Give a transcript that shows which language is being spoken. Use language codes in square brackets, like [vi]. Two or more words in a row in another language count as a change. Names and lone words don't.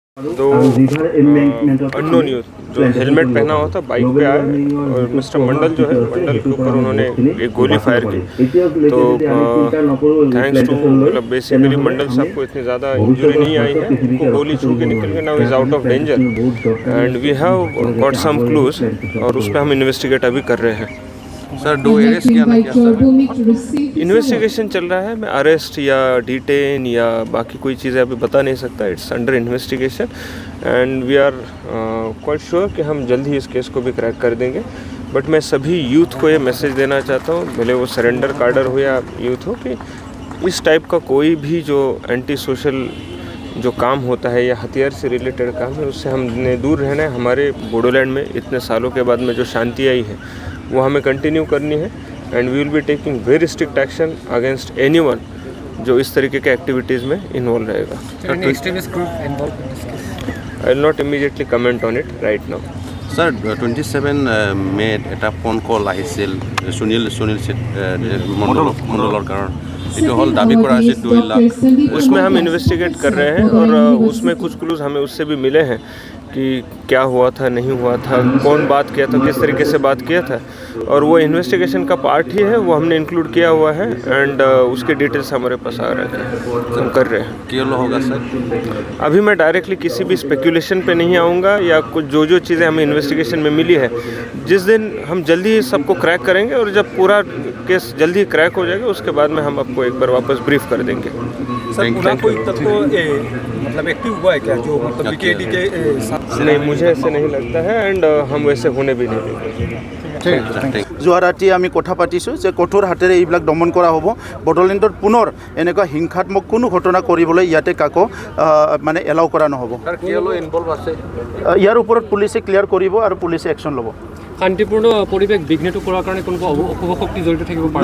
[hi] दो [en] unknown youth [hi] जो हेलमेट पहना हुआ था बाइक पे आए और मिस्टर मंडल जो है मंडल के ऊपर उन्होंने एक गोली फायर की। तो [en] thanks to [hi] मतलब बेसिकली मंडल साहब को इतनी ज़्यादा इंजरी नहीं आई है, उनको गोली छू के निकल गया, [en] now is out of danger and we have got some clues [hi] और उस पर हम इन्वेस्टिगेट अभी कर रहे हैं। सर दो अरेस्ट किया ना क्या सर? इन्वेस्टिगेशन चल रहा है, मैं अरेस्ट या डिटेन या बाकी कोई चीज़ें अभी बता नहीं सकता। [en] it's under investigation and we are quite sure [hi] कि हम जल्द ही इस केस को भी क्रैक कर देंगे। बट मैं सभी यूथ को ये मैसेज देना चाहता हूँ, भले वो [en] surrender cadre [hi] हो या यूथ हो, कि इस टाइप का कोई भी जो [en] anti social [hi] जो काम होता है या हथियार से रिलेटेड काम है उससे हमने दूर रहना है। हमारे बोडोलैंड में इतने सालों के बाद में जो शांति आई है वो हमें कंटिन्यू करनी है [en] and we will be taking very strict action against anyone [hi] जो इस तरीके के एक्टिविटीज़ में इन्वॉल्व रहेगा। [en] I will not immediately comment on it right now. [hi] सर 27 में [as] এটা [en] phone call [as] আহিছিল সুনীল মণ্ডলৰ কাৰণ এইটো হল দাবী কৰা হৈছে 2 লাখ। [hi] उसमें हम इन्वेस्टिगेट कर रहे हैं और उसमें कुछ क्लूज हमें उससे भी मिले हैं कि क्या हुआ था नहीं हुआ था, कौन बात किया था, किस तरीके से बात किया था, और वो इन्वेस्टिगेशन का पार्ट ही है, वो हमने इंक्लूड किया हुआ है एंड उसके डिटेल्स हमारे पास आ रहे हैं, हम कर रहे हैं। क्या होगा सर? अभी मैं डायरेक्टली किसी भी स्पेकुलेशन पे नहीं आऊँगा या कुछ जो चीज़ें हमें इन्वेस्टिगेशन में मिली है, जिस दिन हम जल्दी सबको क्रैक करेंगे और जब पूरा केस जल्दी क्रैक हो जाएगा उसके बाद में हम आपको एक बार वापस ब्रीफ कर देंगे। सर कोई तत्व मतलब एक्टिव हुआ है क्या जो मतलब बीकेडी के साथ? नहीं, मुझे ऐसे नहीं लगता है एंड हम वैसे होने भी नहीं देंगे। [as] যোৱা ৰাতি আমি কথা পাতিছোঁ যে কঠোৰ হাতেৰে এইবিলাক দমন কৰা হ'ব। বড়োলেণ্ডত পুনৰ এনেকুৱা হিংসাত্মক কোনো ঘটনা কৰিবলৈ ইয়াতে কাকো মানে এলাউ কৰা নহ'ব। ইয়াৰ ওপৰত পুলিচে ক্লিয়াৰ কৰিব আৰু পুলিচে একশ্যন ল'ব। শান্তিপূৰ্ণ পৰিৱেশ বিঘ্নিত কৰাৰ কাৰণে কোনো অশুভ শক্তি জড়িত থাকিব পাৰে?